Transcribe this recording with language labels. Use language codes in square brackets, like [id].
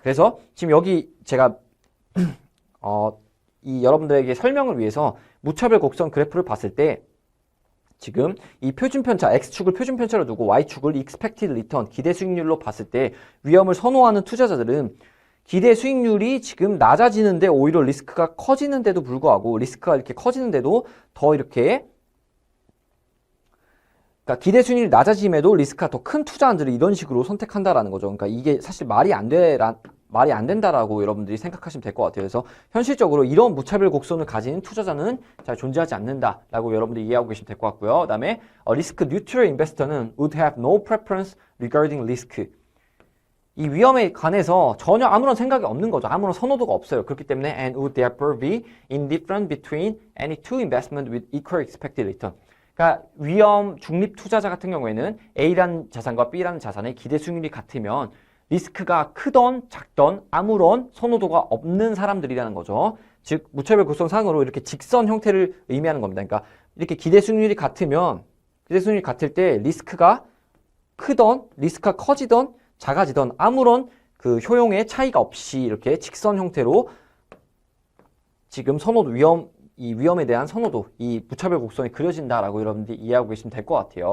[ko] 그래서 지금 여기 제가 이 여러분들에게 설명을 위해서 무차별 곡선 그래프를 봤을 때 지금 이 표준편차, X축을 표준편차로 두고 Y축을 expected return, 기대 수익률로 봤을 때 위험을 선호하는 투자자들은 기대 수익률이 지금 낮아지는데 오히려 리스크가 커지는데도 불구하고 리스크가 이렇게 커지는데도 더 이렇게 그러니까 기대 수익률이 낮아짐에도 리스크가 더 큰 투자안들을 이런 식으로 선택한다라는 거죠. 그러니까 이게 사실 말이 안 된다라고 여러분들이 생각하시면 될 것 같아요. 그래서 현실적으로 이런 무차별 곡선을 가진 투자자는 잘 존재하지 않는다라고 여러분들이 이해하고 계시면 될 것 같고요. 그다음에 리스크 뉴트럴 인베스터는 [en] would have no preference regarding risk. [ko] 이 위험에 관해서 전혀 아무런 생각이 없는 거죠. 아무런 선호도가 없어요. 그렇기 때문에 [en] and would therefore be indifferent between any two investment with equal expected return. [ko] 그러니까 위험 중립 투자자 같은 경우에는 A라는 자산과 B라는 자산의 기대 수익률이 같으면 리스크가 크던 작던 아무런 선호도가 없는 사람들이라는 거죠. 즉 무차별 곡선상으로 이렇게 직선 형태를 의미하는 겁니다. 그러니까 이렇게 기대 수익률이 같으면 기대 수익률이 같을 때 리스크가 크던 리스크가 커지던 작아지던 아무런 그 효용의 차이가 없이 이렇게 직선 형태로 지금 선호도 이 위험에 대한 선호도, 이 무차별 곡선이 그려진다라고 여러분들이 이해하고 계시면 될 것 같아요.